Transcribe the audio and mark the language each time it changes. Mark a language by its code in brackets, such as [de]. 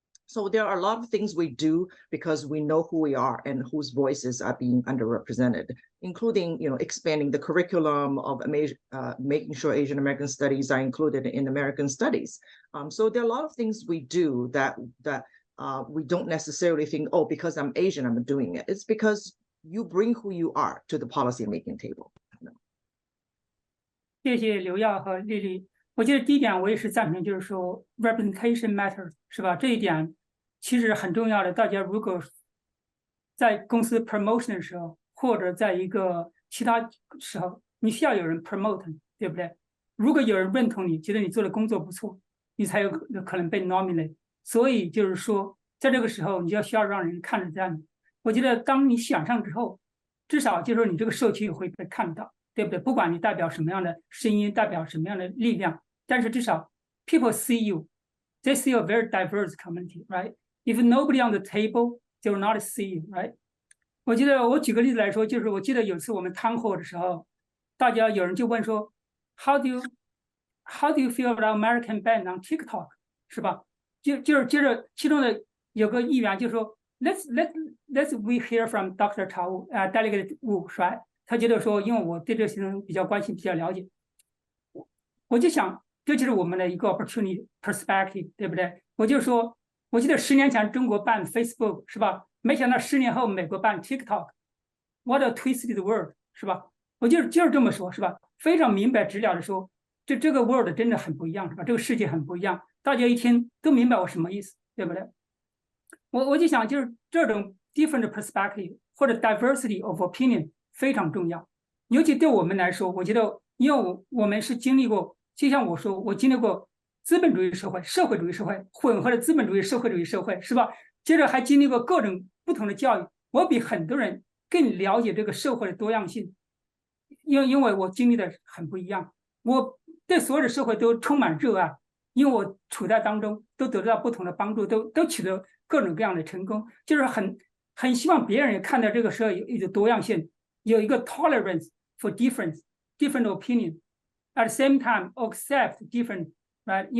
[en] So there are a lot of things we do because we know who we are and whose voices are being underrepresented, including, expanding the curriculum of making sure Asian American studies are included in American studies. So there are a lot of things we do that we don't necessarily think, oh, because I'm Asian, I'm doing it. It's because you bring who you are to the policy-making table. [zh] 谢谢刘耀和丽丽。我觉得第一点我也是赞成，就是说 [en] representation matters， [zh] 是吧？这一点其实很重要的。大家如果在公司 promotion 的时候，或者在一个其他时候，你需要有人 promote， 对不对？如果有人认同你，觉得你做的工作不错，你才有可能被 nominate。所以就是说，在这个时候，你就需要让人看得见你。我觉得当你选上之后，至少就是说你这个社区也会被看到，对不对？不管你代表什么样的声音，代表什么样的力量。但是至少 [en] people see you, they see a very diverse community, right? If nobody on the table, they will not see you, right? [zh] 我记得我举个例子来说，就是我记得有次我们谈货的时候，大家有人就问说 [en] how do you feel about American ban on TikTok， [zh] 是吧？就是接着其中的有个议员就说 [en] let's we hear from Dr. Chao, Delegate Wu, right? [zh] 他觉得说，因为我对这个事情比较关心，比较了解，我就想。这就是我们的一个 opportunity perspective， 对不对？我就说，我记得10年前中国办 Facebook 是吧？没想到10年后美国办 TikTok， [en] what a twisted world [zh] 是吧？我就是这么说，是吧？非常明白直了的说，这个 world 真的很不一样，是吧？这个世界很不一样，大家一听都明白我什么意思，对不对？我就想，就是这种 [en] different perspective [zh] 或者 [en] diversity of opinion [zh] 非常重要。尤其对我们来说，我觉得，因为我们是经历过，就像我说，我经历过资本主义社会、社会主义社会混合的资本主义、社会主义社会，是吧？接着还经历过各种不同的教育，我比很多人更了解这个社会的多样性，因为我经历的很不一样，我对所有的社会都充满热爱，因为我处在当中，都得到不同的帮助，都取得各种各样的成功，就是很希望别人也看到这个社会有一个多样性，有一个 [en] tolerance for different opinion， at the same time accept different， [zh] right？